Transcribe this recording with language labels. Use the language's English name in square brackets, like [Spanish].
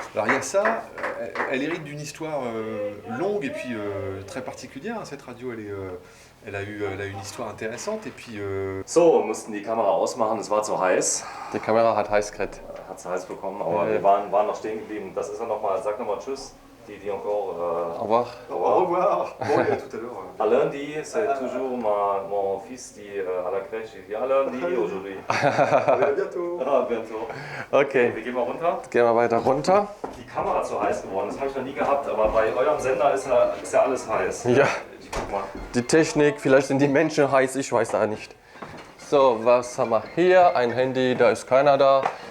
[French] Alors il y a ça, elle hérite d'une histoire longue et puis très particulière. Hein. Cette radio, elle a eu une histoire intéressante et puis... [German] So, wir mussten die Kamera ausmachen, es war zu heiß. Die Kamera hat heiß gekriegt. Hat es heiß bekommen, aber wir waren noch stehen geblieben. Das ist ja nochmal, sag nochmal Tschüss. Die encore. [French] Au revoir. Au revoir. Bon, et à tout à l'heure. À lundi, c'est toujours mon fils qui à la crèche. Il dit à lundi aujourd'hui. À bientôt. Ah, bientôt. Okay, [German] Wir gehen mal runter. gehen wir weiter runter. Die Kamera zu heiß geworden, das habe ich noch nie gehabt, aber bei eurem Sender ist ja alles heiß. Ja, Ich guck mal. die Technik, vielleicht sind die Menschen heiß, ich weiß da nicht. So, was haben wir hier? Ein Handy, da ist keiner da.